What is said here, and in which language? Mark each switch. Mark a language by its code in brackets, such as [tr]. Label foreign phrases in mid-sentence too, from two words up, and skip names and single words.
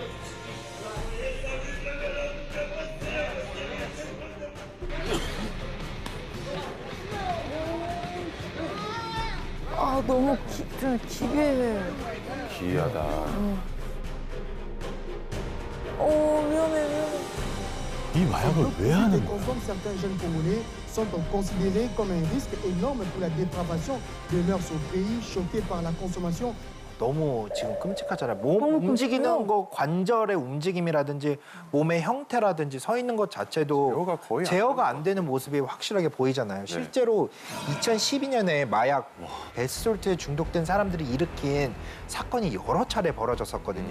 [ko] 아 너무 좀 기괴해. 기이하다. 위험해. 이 마약을 왜 하는 [fr] Les [ko] 거야? [fr] consomment, certains jeunes Congolais sont considérés comme un risque énorme pour la dépravation de mœurs au pays, choqués par la consommation. [ko] 너무 지금 끔찍하잖아요. 몸 너무 움직이는 끔찍해요. 거, 관절의 움직임이라든지 몸의 형태라든지 서 있는 것 자체도 제어가 거의 안 제어가 안 되는 모습이 확실하게 보이잖아요. 실제로 2012년에 마약 베스솔트에 중독된 사람들이 일으킨 사건이 여러 차례 벌어졌었거든요.